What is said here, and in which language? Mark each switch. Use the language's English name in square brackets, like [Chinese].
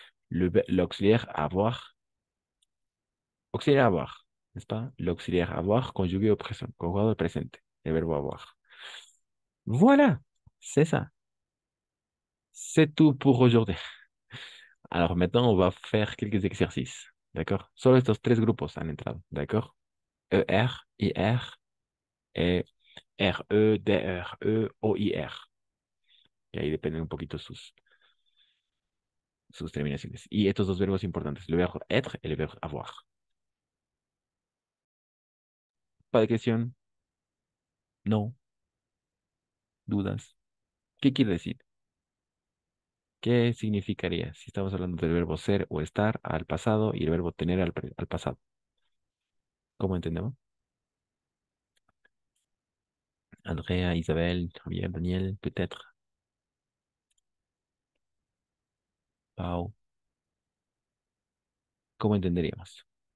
[French] L'auxiliaire avoir, auxiliaire avoir, n'est-ce pas? L'auxiliaire avoir conjugué au présent, [Spanish] conjugado al presente, [French] el verbo avoir. Voilà, c'est ça. C'est tout pour aujourd'hui. Alors maintenant, on va faire quelques exercices. D'accord? [Spanish] Solo estos tres grupos han entrado. D'accord? ER, IR [French] et RE, [Spanish] DRE, OIR. Y ahí dependen un poquito sus terminaciones. Y estos dos verbos importantes, le verbo être y el verbo avoir. ¿Pas de cuestión? No. ¿Dudas? ¿Qué quiere decir? ¿Qué significaría si estamos hablando del verbo ser o estar al pasado y el verbo tener al pasado? ¿Cómo entendemos? Andrea, Isabelle, Javier, Daniel, peut-être. Pau. ¿Cómo entenderíamos?